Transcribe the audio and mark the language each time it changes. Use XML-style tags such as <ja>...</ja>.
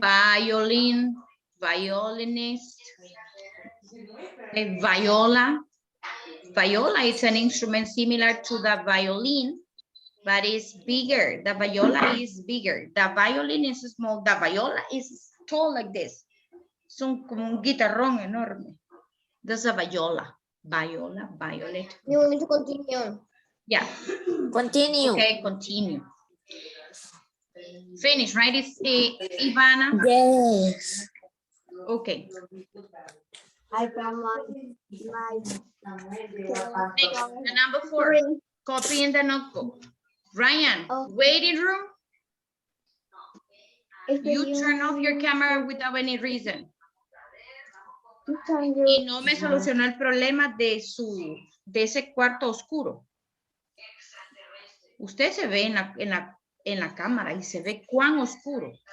<en>Violin. Violinist. Viola. Viola is an instrument similar to the violin, but it's bigger. The viola is bigger. The violin is small. The viola is tall like this.</en> <es>Son como un guitarrón enorme.</es> <en>That's a viola. Viola, violet. You want me to continue? Yeah. Continue. Okay, continue. Finish, right? It's Ivana. Yes. Okay. I found my Next, the number 4. Copy in the notebook. Ryan, Oh. waiting room. If You turn off your camera without any reason. you turn</en> <es>Y no me solucionó el problema de ese cuarto oscuro. Usted se ve en la cámara y se ve cuán oscuro.</es>